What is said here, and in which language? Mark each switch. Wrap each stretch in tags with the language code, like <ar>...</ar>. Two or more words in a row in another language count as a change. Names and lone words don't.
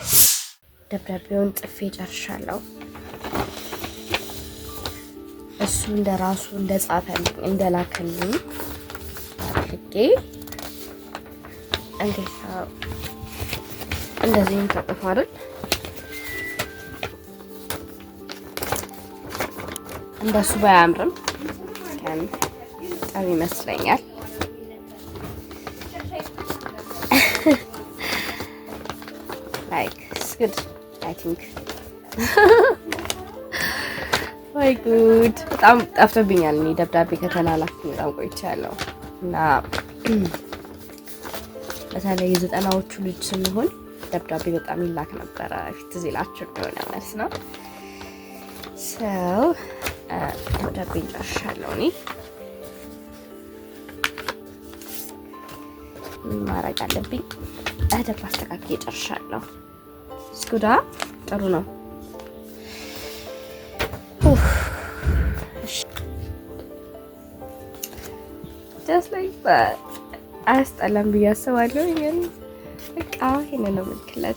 <am>ደብዳቤውን ጽፌ ጨርሻለሁ። እሱ እንደራሱ እንደጻፈልኝ እንደላከልኝ አድርጌ እንዴት ነው እንደዚህ ተጽፏል። እንደሱ ባያምርም ጥሩ ይመስለኛል።</am> <en>good I think</en> <am>ወይ ጉድ በጣም ጠፍቶብኛል እኔ ደብዳቤ ከተላላኩ በጣም ቆይቻለሁ እና በተለይ የዘጠናዎቹ ልጅ ስንሆን ደብዳቤ በጣም ይላክ ነበር ፊት ዚላችሁ ነው ማለት ነው so ደብዳቤ ጨርሻለሁ እኔ ማረግ አለብኝ አደብ አስተካክዬ ጨርሻለሁ ስኩዳ ጥሩ ነው</am> <en>just like that</en> <am>አስጠላም ብያስባለሁ ግን በቃ ይሄንን ነው ምክንያት</am>